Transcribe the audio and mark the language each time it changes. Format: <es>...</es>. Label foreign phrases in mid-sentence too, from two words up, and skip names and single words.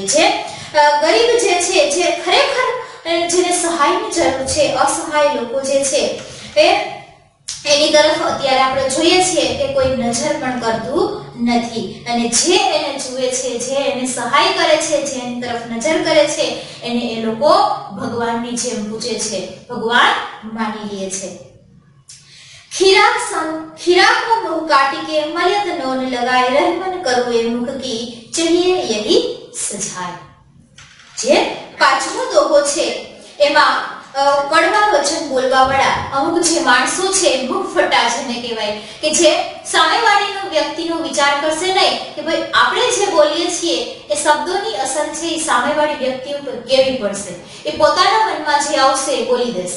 <gu>છે ગરીબ જે છે, જે ખરેખર જેને સહાયની જરૂર છે, અસહાય લોકો જે છે એની તરફ અત્યારે આપણે જોઈએ છીએ કે કોઈ નજર પણ કરતું નથી. અને જે એને જુએ છે, જે એને સહાય કરે છે, જે એની તરફ નજર કરે છે એને એ લોકો ભગવાનની જેમ પૂજે છે, ભગવાન માની લે છે.</gu> <hi>खीरा को मुंह काटी के मलित नोन लगाए, रहमन करुए मुख की चाहिए यही सजाय.</hi> <gu>જે પાંચમો દોહો છે એમાં કડવા વચન બોલવા વાળા અમુક જે માણસો છે, મુખ ફટા જેને કહેવાય, કે જે સામેવાળીનો વ્યક્તિનો વિચાર કરશે નહીં કે ભાઈ આપણે જે બોલીએ છીએ એ શબ્દોની અસર છે એ સામેવાળી વ્યક્તિ ઉપર કેવી પડશે, એ પોતાના મનમાં જે આવશે એ બોલી દેશે.</gu>